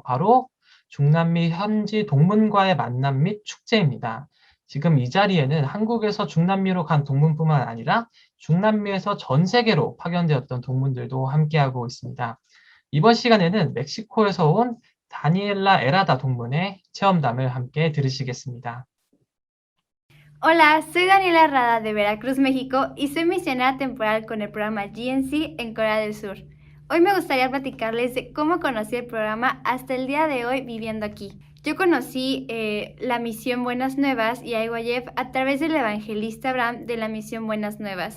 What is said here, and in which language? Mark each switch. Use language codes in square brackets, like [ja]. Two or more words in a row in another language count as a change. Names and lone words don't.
[ko] 바로 중남미 현지 동문과의 만남 및 축제입니다. 지금 이 자리에는 한국에서 중남미로 간 동문뿐만 아니라 중남미에서 전 세계로 파견되었던 동문들도 함께하고 있습니다. 이번 시간에는 멕시코에서 온 다니엘라 에라다 동문의 체험담을 함께 들으시겠습니다. [es] Hola, soy Daniela Herrada de Veracruz, México, y soy misionera temporal con el programa GNC en Corea del Sur. Hoy me gustaría platicarles de cómo conocí el programa hasta el día de hoy viviendo aquí. Yo conocí la misión Buenas Nuevas y a IYF a través del evangelista Abraham de la misión Buenas Nuevas.